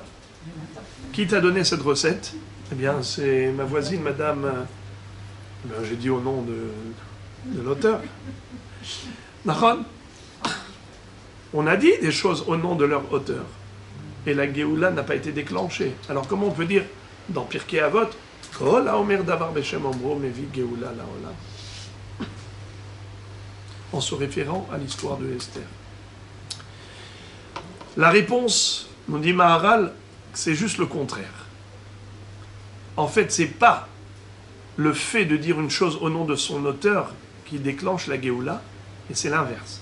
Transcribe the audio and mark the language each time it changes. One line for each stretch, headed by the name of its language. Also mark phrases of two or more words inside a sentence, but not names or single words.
French: Qui t'a donné cette recette? Eh bien, c'est ma voisine, madame... j'ai dit au nom de l'auteur. Nahon? On a dit des choses au nom de leur auteur. Et la Géoula n'a pas été déclenchée. Alors comment on peut dire dans Pirkei Avot,
Hebrew: כל האומר דבר בשם אומרו מביא גאולה לעולם?
French: en se référant à l'histoire de Esther. La réponse, nous dit Maharal, c'est juste le contraire. En fait, c'est pas le fait de dire une chose au nom de son auteur qui déclenche la Géoula, et c'est l'inverse.